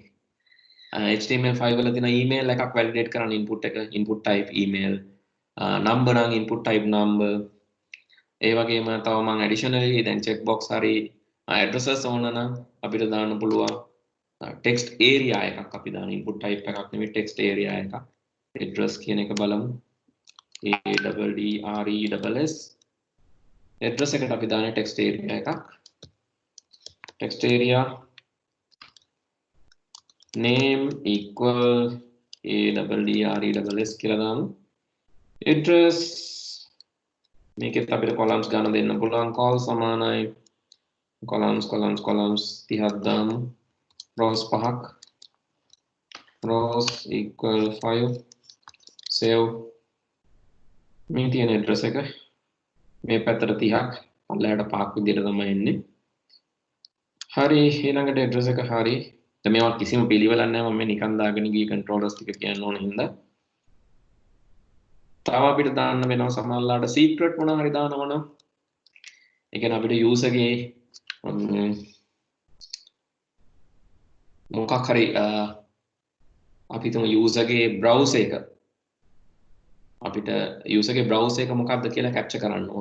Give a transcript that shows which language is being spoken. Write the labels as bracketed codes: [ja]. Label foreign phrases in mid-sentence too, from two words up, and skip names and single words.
[si] HTML5 වල තියෙන email එකක් validate කරන්න input එක [en] input type email number [si] නම් [en] input type number [si] ඒ වගේම තව මම additionally දැන් [en] check box [si] හරි addresses ඕන නම් අපිට දාන්න පුළුවන් [en] text area [si] එකක් අපි දාන [en] input type [si] එකක් නෙමෙයි [en] text area [si] එකක් address කියන එක බලමු [en] address address [si] එකට අපි දාන්නේ [en] text area [si] එකක් [en] text area name equal address [si] කියලා දාමු address මේකෙත් අපිට columns ගන්න දෙන්න පුළුවන් call සමානයි columns 30ක් දාමු rows 5ක් [en] rows equal 5 save [si] මේ තියෙන address එක මේ පැත්තට 30ක් පල්ලයට 5ක් විදිහට තමයි එන්නේ හරි ඊළඟට address එක හරි දැන් මේවා කිසිම පිළිවෙලක් නැහැ මම නිකන් දාගෙන ගිය controllers ටික කියන්න ඕන හින්දා තව අපිට දාන්න වෙනවා සමහරලාට secret මොනවා හරි දානවා නම් ඒ කියන්නේ අපිට user ගේ මොකක් හරි අපි තුමු user ගේ browser එක අපිට user ගේ browser එක මොකක්ද කියලා capture කරන්න ඕන.